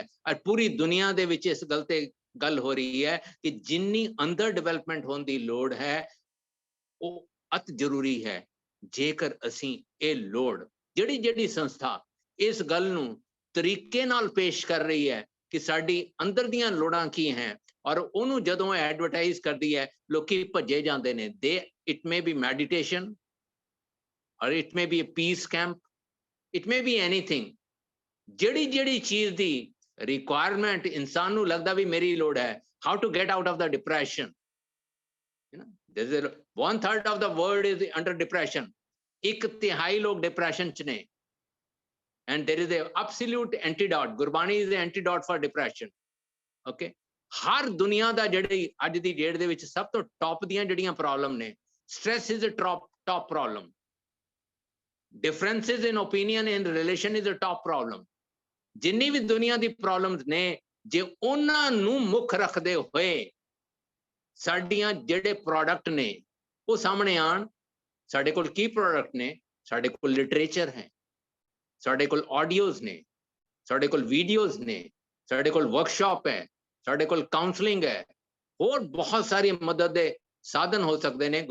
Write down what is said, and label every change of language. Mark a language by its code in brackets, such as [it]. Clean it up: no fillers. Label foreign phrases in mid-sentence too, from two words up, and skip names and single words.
[pa] ਔਰ ਪੂਰੀ ਦੁਨੀਆ ਦੇ ਵਿੱਚ ਇਸ ਗੱਲ ਤੇ ਗੱਲ ਹੋ ਰਹੀ ਹੈ ਕਿ ਜਿੰਨੀ ਅੰਦਰ ਡਿਵੈਲਪਮੈਂਟ ਹੋਣ ਦੀ ਲੋੜ ਹੈ ਉਹ ਅਤ ਜ਼ਰੂਰੀ ਹੈ। ਜੇਕਰ ਅਸੀਂ ਇਹ ਲੋੜ ਜਿਹੜੀ ਸੰਸਥਾ ਇਸ ਗੱਲ ਨੂੰ ਤਰੀਕੇ ਨਾਲ ਪੇਸ਼ ਕਰ ਰਹੀ ਹੈ ਕਿ ਸਾਡੀ ਅੰਦਰ ਦੀਆਂ ਲੋੜਾਂ ਕੀ ਹੈ, ਔਰ ਉਹਨੂੰ ਜਦੋਂ ਐਡਵਰਟਾਈਜ਼ ਕਰਦੀ ਹੈ ਲੋਕੀ ਭੱਜੇ ਜਾਂਦੇ ਨੇ। [en] it may be meditation, or it may be a peace camp, it may be anything। [pa] ਜਿਹੜੀ ਚੀਜ਼ ਦੀ ਰਿਕੁਆਇਰਮੈਂਟ ਇਨਸਾਨ ਨੂੰ ਲੱਗਦਾ ਵੀ ਮੇਰੀ ਲੋੜ ਹੈ, [en] how to get out of the depression, you know, there is 1/3 of the world is under depression। [pa] ਇੱਕ ਤਿਹਾਈ ਲੋਕ ਡਿਪਰੈਸ਼ਨ ਚ ਨੇ, [en] and there is a absolute antidote। [pa] ਗੁਰਬਾਣੀ [en] is the antidote for depression। [pa] okay, ਹਰ ਦੁਨੀਆ ਦਾ ਜਿਹੜੀ ਅੱਜ ਦੀ ਡੇਟ ਦੇ ਵਿੱਚ ਸਭ ਤੋਂ ਟੌਪ ਦੀਆਂ ਜਿਹੜੀਆਂ ਪ੍ਰੋਬਲਮ ਨੇ, [en] stress is a top problem, differences in opinion in relation is a top problem। [pa] ਜਿੰਨੀ ਵੀ ਦੁਨੀਆ ਦੀ ਪ੍ਰੋਬਲਮਸ ਨੇ, ਜੇ ਉਹਨਾਂ ਨੂੰ ਮੁੱਖ ਰੱਖਦੇ ਹੋਏ ਸਾਡੀਆਂ ਜਿਹੜੇ ਪ੍ਰੋਡਕਟ ਨੇ ਉਹ ਸਾਹਮਣੇ ਆਣ। ਸਾਡੇ ਕੋਲ ਕੀ ਪ੍ਰੋਡਕਟ ਨੇ? ਸਾਡੇ ਕੋਲ ਲਿਟਰੇਚਰ ਹੈ, ਸਾਡੇ ਕੋਲ ਆਡੀਓਜ਼ ਨੇ, ਸਾਡੇ ਕੋਲ ਵੀਡੀਓਜ਼ ਨੇ, ਸਾਡੇ ਕੋਲ ਵਰਕਸ਼ਾਪ ਹੈ, ਸਾਡੇ ਕੋਲ ਕਾਉਂਸਲਿੰਗ ਹੈ, ਹੋਰ ਬਹੁਤ ਸਾਰੀ ਮਦਦ ਦੇ ਸਾਧਨ ਹੋ ਸਕਦੇ ਨੇ।